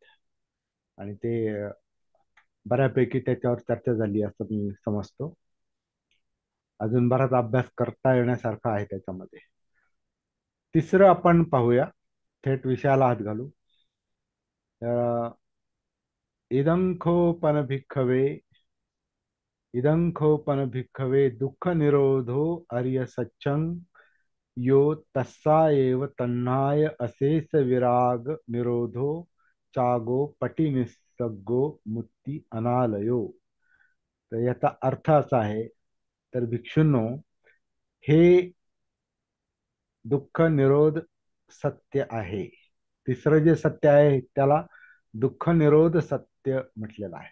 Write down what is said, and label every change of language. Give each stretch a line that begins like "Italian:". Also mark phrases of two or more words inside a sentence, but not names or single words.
Marathi: आणि ते बऱ्यापैकी त्याच्यावर चर्चा झाली असं मी समजतो. अजून बराच अभ्यास करता येण्यासारखा आहे त्याच्यामध्ये. तिसरं आपण पाहूया, थेट विषयाला हात घालू. अ,
Pali: इदंखोपन भिक्खवे इदंखोपन भिक्खवे दुःख निरोधो आर्य सच्चं यो तस्सा एव तन्नाय अशेष विराग निरोधो चागो पटी निसग्गो मुक्ती अनालयो.
Marathi: तर याचा अर्थ असा आहे, तर भिक्षूंनो, हे दुःख निरोध सत्य आहे. तिसरं जे सत्य आहे त्याला दुःख निरोध सत्य म्हटलेलं आहे.